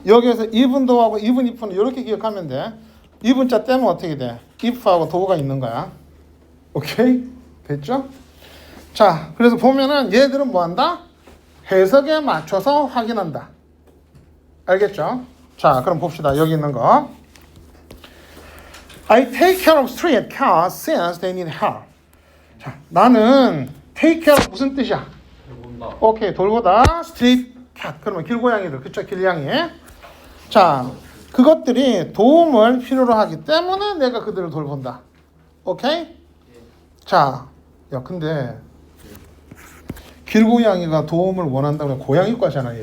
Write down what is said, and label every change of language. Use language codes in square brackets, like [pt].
[ko] 여기에서 even though하고 even if는 이렇게 기억하면 돼. even자 떼면 어떻게 돼? if하고 though가 있는 거야. 오케이? 됐죠? 자, 그래서 보면은 얘들은 뭐 한다? 해석에 맞춰서 확인한다. 알겠죠? 자, 그럼 봅시다. 여기 있는 거. [en] I take care of street cars since they need help. [ko] 자, 나는 take care of 무슨 뜻이야? 돌본다. 오케이, 돌보다 street cat. 그러면 길고양이들. 그쵸? 길냥이. 자, 그것들이 도움을 필요로 하기 때문에 내가 그들을 돌본다. 오케이? 자, 야, 근데 길고양이가 도움을 원한다면 고양이과잖아, 얘.